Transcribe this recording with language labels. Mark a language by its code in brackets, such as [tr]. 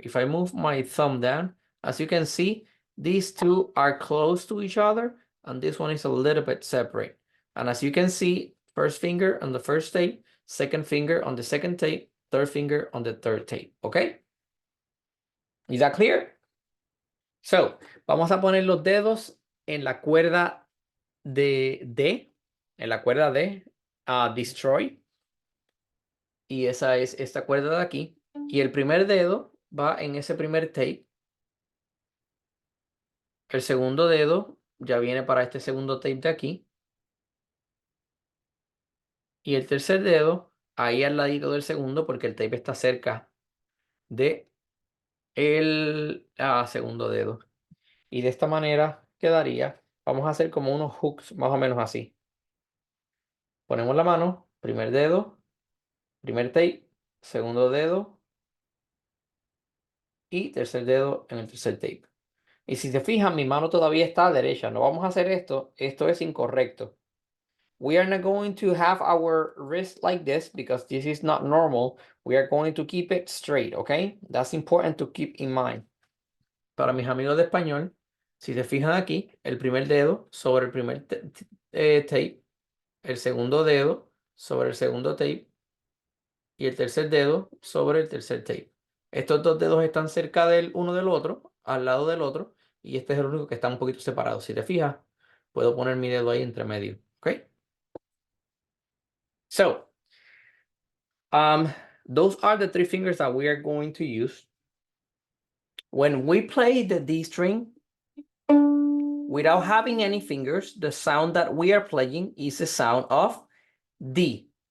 [en] If I move my thumb down, as you can see, these two are close to each other, and this one is a little bit separate. And as you can see, first finger on the first tape, second finger on the second tape, third finger on the third tape, okay? Is that clear? [es] So, vamos a poner los dedos en la cuerda de D, en la cuerda de Destroy. Y esa es esta cuerda de aquí. Y el primer dedo va en ese primer tape. El segundo dedo ya viene para este segundo tape de aquí. Y el tercer dedo ahí al ladito del segundo porque el tape está cerca de el segundo dedo. Y de esta manera quedaría. Vamos a hacer como unos hooks más o menos así. Ponemos la mano, primer dedo, primer tape, segundo dedo y tercer dedo en el tercer tape. Y si se fijan, mi mano todavía está derecha. No vamos a hacer esto. Esto es incorrecto. [en] We are not going to have our wrist like this because this is not normal. We are going to keep it straight, okay? That's important to keep in mind. [es] Para mis amigos de español, si se fijan aquí, el primer dedo sobre el primer tape, el segundo dedo sobre el segundo tape y el tercer dedo sobre el tercer tape. Estos dos dedos están cerca del uno del otro, al lado del otro, y este es el único que está un poquito separado. Si te fijas, puedo poner mi dedo ahí entre medio, ¿ok? [en] So, those are the three fingers that we are going to use. When we play the D string, without having any fingers, the sound that we are playing is the sound of D.